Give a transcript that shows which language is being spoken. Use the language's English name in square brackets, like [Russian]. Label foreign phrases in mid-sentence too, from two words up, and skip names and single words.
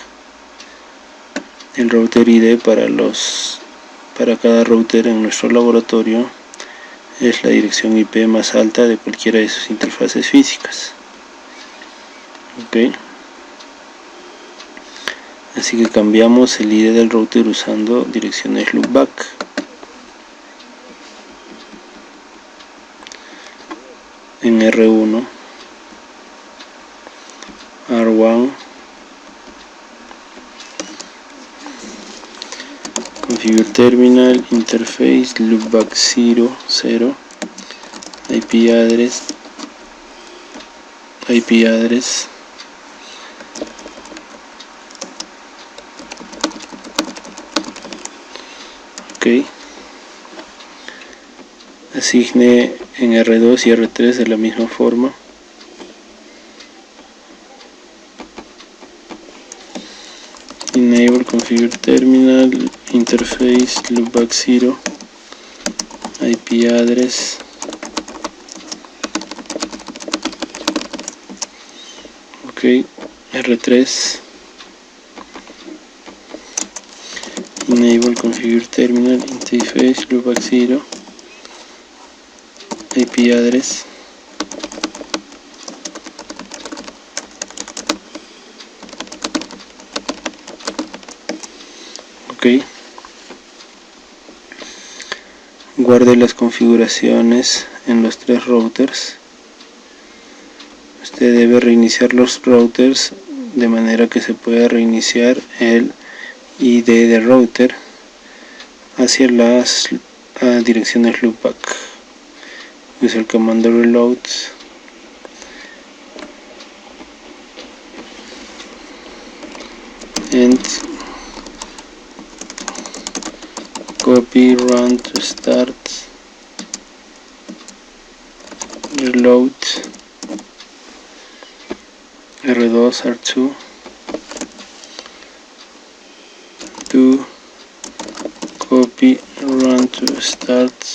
[Spanish] El [English] router ID [Spanish] para cada router en nuestro laboratorio es la dirección IP más alta de cualquiera de sus interfaces físicas. Ok, así que cambiamos el ID del router usando direcciones loopback. [English] En R1, R1, configure terminal, interface, loopback 0, IP address, [Spanish] ok, asigne en R2 y R3 de la misma forma. [English] Enable configure terminal, interface, loopback 0, IP address, ok, R3, enable configure terminal, interface, loopback 0, IP address, [Spanish] ok, guarde las configuraciones en los tres routers. Usted debe reiniciar los routers de manera que se pueda reiniciar el ID de router hacia las direcciones loopback. Usa el comando [English] reload and copy run to start, reload, R2, R2, do copy run to start,